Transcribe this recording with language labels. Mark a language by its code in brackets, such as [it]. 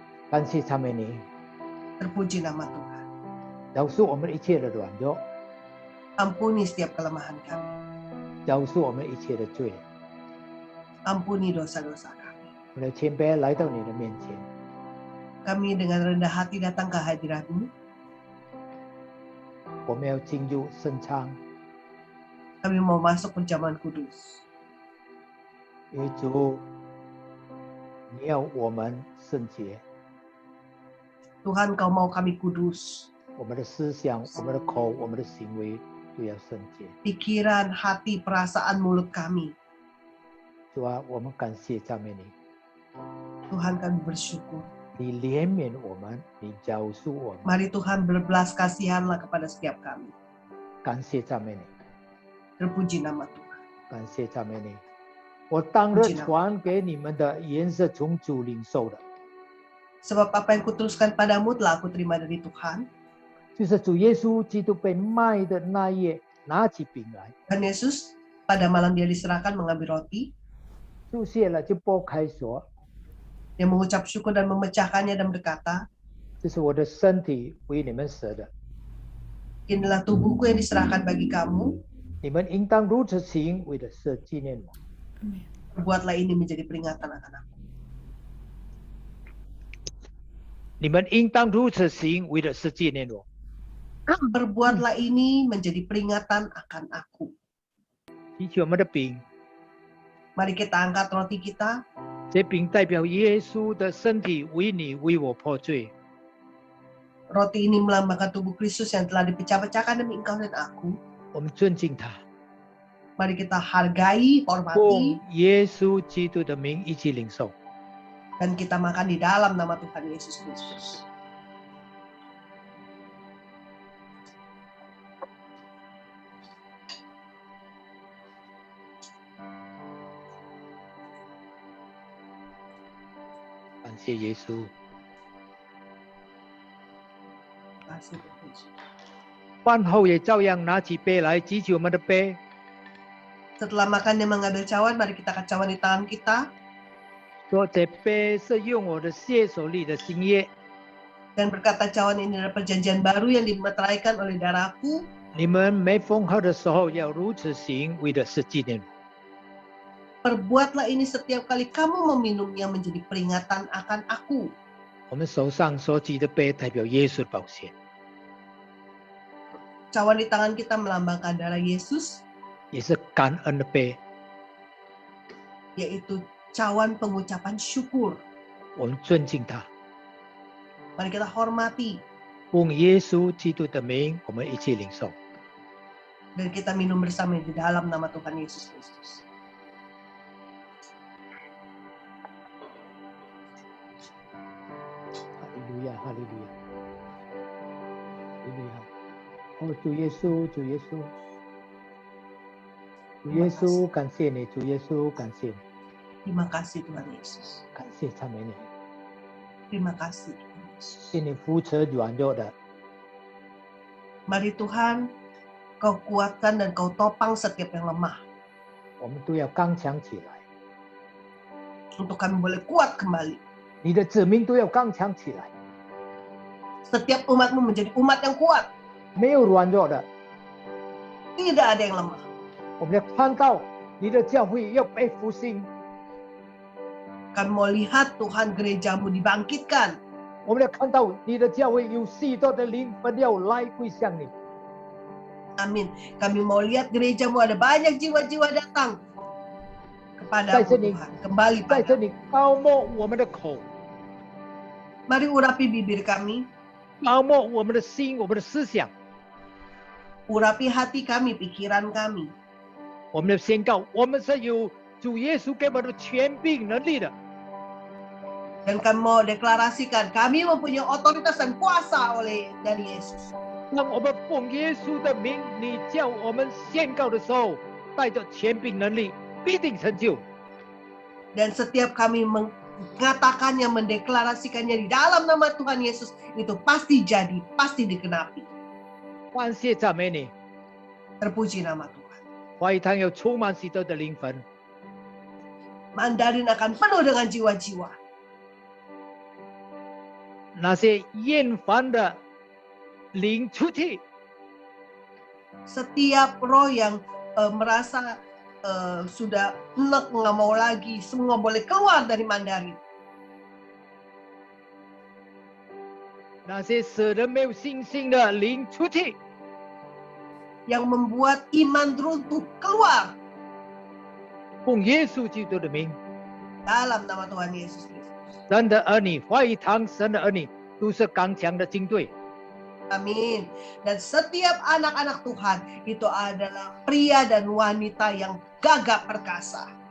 [zh] 感谢赞美你， [id] Terpuji nama Tuhan. [zh] 饶恕我们一切的软弱， [id] Ampuni setiap kelemahan kami. [zh] 饶恕我们一切的罪。 [id] Ampuni dosa-dosa kami. [zh] 我们的谦卑来到你的面前， [id] Kami dengan rendah hati datang ke hadirat-Mu. [zh] 我们要进入圣餐， [id] Kami mau masuk perjamuan kudus. [zh] 因为主，你要我们圣洁， [id] Tuhan, Kau mau kami kudus. [zh] 我们的思想、我们的口、我们的行为都要圣洁。 [id] pikiran, hati, perasaan, mulut kami. [zh] 主啊，我们感谢赞美你， [id] Tuhan kami bersyukur. [zh] 你怜悯我们，你饶恕我们， [id] Mari Tuhan berbelas kasihanlah kepada setiap kami. [zh] 感谢赞美你， [id] Terpuji nama Tuhan. [zh] 感谢赞美你。我当日传给你们的，原是从主领受的， [id] Sebab apa yang kuteruskan padamu telah aku terima dari Tuhan. [zh] 就是主耶稣基督被卖的那夜，拿起饼来， [id] Dan Yesus pada malam dia diserahkan mengambil roti. [zh] 祝谢了就拨开说， [id] Dia mengucap syukur dan memecahkannya dan berkata, [zh] 这是我的身体为你们舍的， [id] inilah tubuhku yang diserahkan bagi kamu. [zh] 你们应当如此行，为的是纪念我。 [id] Perbuatlah ini menjadi peringatan akan aku. [zh] 你们应当如此行，为的是纪念我。 [id] Perbuatlah ini menjadi peringatan akan aku. [zh] 提起我们的饼， [id] Mari kita angkat roti kita. [zh] 这饼代表耶稣的身体为你为我破罪。 [id] Roti ini melambangkan tubuh Kristus yang telah dipecah-pecahkan demi engkau dan aku. [zh] 我们尊敬他， [id] Mari kita hargai, [zh] 奉 [id] hormati, [zh] 耶稣基督的名一起领受。 [id] dan kita makan di dalam nama Tuhan Yesus Kristus. Terima kasih Yesus。 Terima kasih Tuhan Yesus. [zh] 饭后也照样拿起杯来，举起我们的杯， [id] Setelah makan dia mengambil cawan, mari kita angkat cawan di tangan kita. [zh] 说这杯是用我的血所立的新约， [id] Dan berkata cawan ini adalah perjanjian baru yang dimeteraikan oleh darahku. [zh] 你们每逢喝的时候要如此行，为的是纪念我。 [id] Perbuatlah ini setiap kali kamu meminumnya menjadi peringatan akan aku. [zh] 我们手上所举的杯代表耶稣的宝血， [id] Cawan di tangan kita melambangkan darah Yesus, [zh] 也是感恩的杯。 [id] yaitu cawan pengucapan syukur. [zh] 我们尊敬他， [id] Mari kita hormati [zh] 奉耶稣基督的名，我们一起领受。 [id] dan kita minum bersama di dalam nama Tuhan Yesus Kristus. Haleluya, haleluya, haleluya。 [zh] 哦，主耶稣，主耶稣，主耶稣，感谢你，主耶稣，感谢你， [id] Terima kasih Tuhan Yesus. [zh] 感谢赞美你， [id] Terima kasih Tuhan Yesus. [zh] 谢你扶持软弱的， [id] Mari Tuhan, Kau kuatkan dan Kau topang setiap yang lemah. [zh] 我们都要刚强起来。 [id] Untuk kami boleh kuat kembali. [zh] 你的子民都要刚强起来， [id] Setiap umatmu menjadi umat yang kuat. [zh] 没有软弱的。 [id] Tidak ada yang lemah. [zh] 我们要看到你的教会要被复兴， [id] Kami mau lihat Tuhan gerejamu dibangkitkan. [zh] 我们要看到你的教会有许多的灵魂要来归向你。 [id] Amin. Kami mau lihat gerejamu ada banyak jiwa-jiwa datang kepada Baik, Seni. Tuhan. Kembali [zh] 在这 [id] pada. [zh] 里高抹我们的口， [id] Mari urapi bibir kami. [zh] 高抹我们的心，我们的思想。 [id] Urapi hati kami, pikiran kami. [zh] 我们要宣告，我们是有主耶稣给我们的权柄能力的。 [id] Dan kami mau deklarasikan, kami mempunyai otoritas dan kuasa dari Yesus. [zh] 当我们奉耶稣的名，你叫我们宣告的时候，带着权柄能力，必定成就。 [id] Dan setiap kami mengatakannya, mendeklarasikannya di dalam nama Tuhan Yesus, itu pasti jadi, pasti dikenapi. [zh] 感谢赞美你， [id] Terpuji nama Tuhan. [zh] 华语堂有充满许多的灵魂， [id] Mandarin akan penuh dengan jiwa-jiwa. [zh] 那些厌烦的灵出去， [id] Setiap roh yang merasa sudah enek, nggak mau lagi, semua boleh keluar dari Mandarin. [zh] 那些使人没有信心的灵出去， [id] Yang membuat iman runtuh keluar [zh] 奉耶稣基督的名， [id] dalam nama Tuhan Yesus Kristus. [zh] 神的儿女，华语堂神的儿女都是刚强的军队， [id] Amin. Dan setiap anak-anak Tuhan itu adalah pria dan wanita yang gagah perkasa.